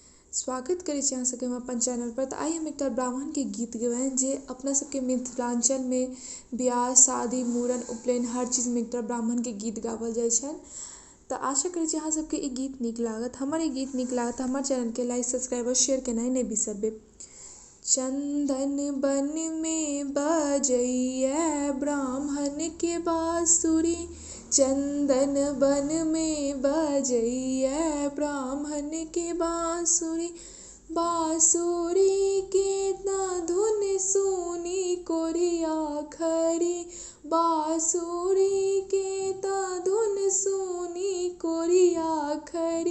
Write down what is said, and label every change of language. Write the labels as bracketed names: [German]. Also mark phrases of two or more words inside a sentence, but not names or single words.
[Maithili] स्वागत करै छी अहाँ सबके हम अपन चैनल पर। आइ हम एकटा ब्राह्मण के गीत गएबनि जे अपना सबके मिथिलांचल में बियाह शादी मूड़न उपनयन हर चीज में एकटा ब्राह्मण के गीत गाओल जाइ छनि। तऽ आशा करै छी अहाँ सबके ई गीत नीक लागत। हमर ई गीत नीक लागत तऽ हमर चैनल के [English] like subscribe [Maithili] और शेयर केनाइ नहि बिसरबै। चंदन बन में बजैया ब्राह्मण के बांसुरी, चंदन बन में बजैया ब्राह्मण के बांसुरी, बांसुरी के धुन सुनी कोरिया खरी, बांसुरी के धुन सुनी कोरिया खरी।